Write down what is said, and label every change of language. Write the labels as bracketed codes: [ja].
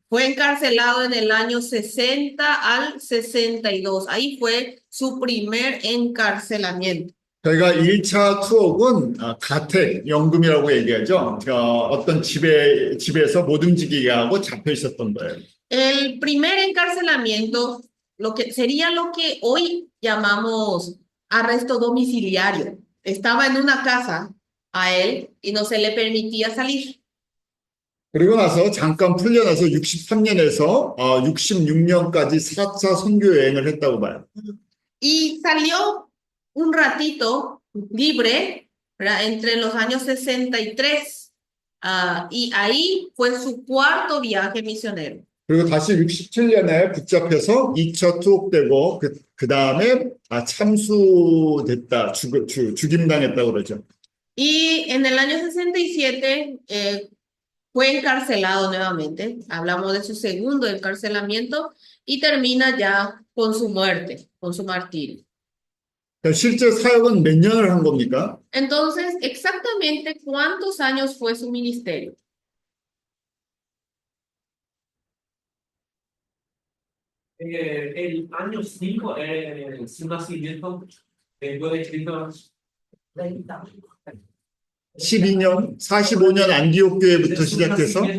[es] Fue encarcelado en el año 60 al 62. Ahí fue su primer encarcelamiento. [ko] 저희가 1차 투옥은 가택, 연금이라고 얘기하죠. 어떤 집에서 못 움직이게 하고 잡혀 있었던 거예요. [es] El primer encarcelamiento, sería lo que hoy llamamos arresto domiciliario. Estaba en una casa a él y no se le permitía salir. [ko] 그리고 나서 잠깐 풀려나서 63년에서 66년까지 4차 선교 여행을 했다고 봐요. [es] Y salió un ratito libre, ¿verdad? Entre los años 63 y ahí fue su cuarto viaje misionero. [ko] 그리고 다시 67년에 붙잡혀서 2차 투옥되고 그 다음에 참수됐다, 죽임당했다고 그러죠. [es] Y en el año 67 fue encarcelado nuevamente. Hablamos de su segundo encarcelamiento y termina ya con su muerte, con su martirio. [ko] 실제 사역은 몇 년을 한 겁니까? [es] Entonces, exactamente cuántos años fue su ministerio. El año 5 es su nacimiento después de Cristo. 30. [ko] 12년, 45년 안디옥 교회부터 시작해서